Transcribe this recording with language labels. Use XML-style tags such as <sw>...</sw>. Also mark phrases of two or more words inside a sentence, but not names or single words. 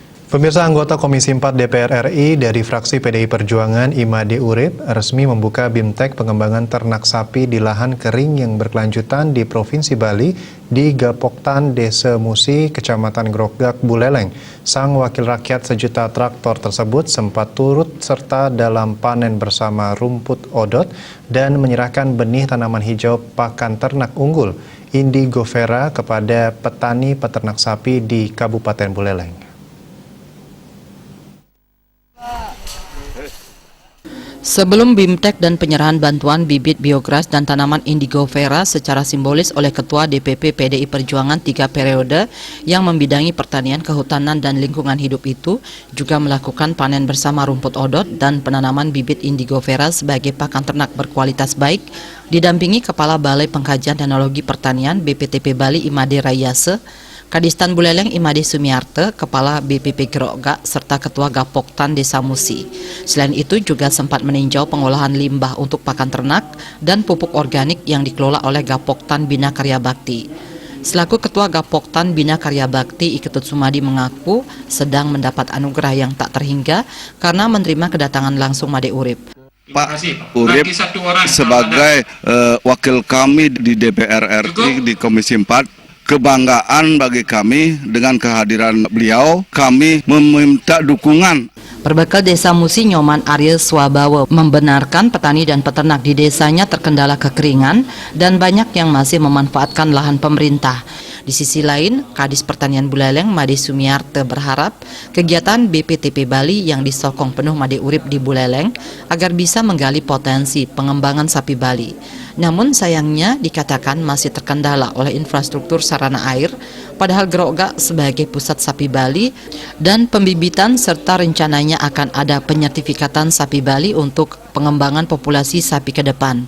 <id>Pemirsa, anggota Komisi 4 DPR RI dari fraksi PDI Perjuangan Imade Urip resmi membuka BIMTEK pengembangan ternak sapi di lahan kering yang berkelanjutan di Provinsi Bali di Gapoktan, Desa Musi, Kecamatan Grogak, Buleleng. Sang wakil rakyat sejuta traktor tersebut sempat turut serta dalam panen bersama rumput odot dan menyerahkan benih tanaman hijau pakan ternak unggul Indigo Vera kepada petani peternak sapi di Kabupaten Buleleng. Sebelum BIMTEK dan penyerahan bantuan bibit biogas dan tanaman Indigo Vera secara simbolis oleh Ketua DPP PDI Perjuangan 3 periode yang membidangi pertanian, kehutanan, dan lingkungan hidup itu juga melakukan panen bersama rumput odot dan penanaman bibit Indigo Vera sebagai pakan ternak berkualitas baik, didampingi Kepala Balai Pengkajian Teknologi Pertanian BPTP Bali Imade Rayase, Kadistan Buleleng Imade Sumiarte, Kepala BPP Grogak, serta Ketua Gapoktan Desa Musi. Selain itu juga sempat meninjau pengolahan limbah untuk pakan ternak dan pupuk organik yang dikelola oleh Gapoktan Bina Karya Bakti. Selaku Ketua Gapoktan Bina Karya Bakti, Iketut Sumadi mengaku sedang mendapat anugerah yang tak terhingga karena menerima kedatangan langsung Made Urip. Pak Urip sebagai wakil kami di DPR RI di Komisi 4, kebanggaan bagi kami dengan kehadiran beliau. Kami meminta dukungan. Perbekal Desa Musi, Nyoman Ariel Swabawa membenarkan petani dan peternak di desanya terkendala kekeringan dan banyak yang masih memanfaatkan lahan pemerintah. Di sisi lain, Kadis Pertanian Buleleng Made Sumiarte berharap kegiatan BPTP Bali yang disokong penuh Made Urip di Buleleng agar bisa menggali potensi pengembangan sapi Bali. Namun sayangnya dikatakan masih terkendala oleh infrastruktur sarana air, padahal Grogak sebagai pusat sapi Bali dan pembibitan serta rencananya akan ada penyertifikatan sapi Bali untuk pengembangan populasi sapi ke depan.</id>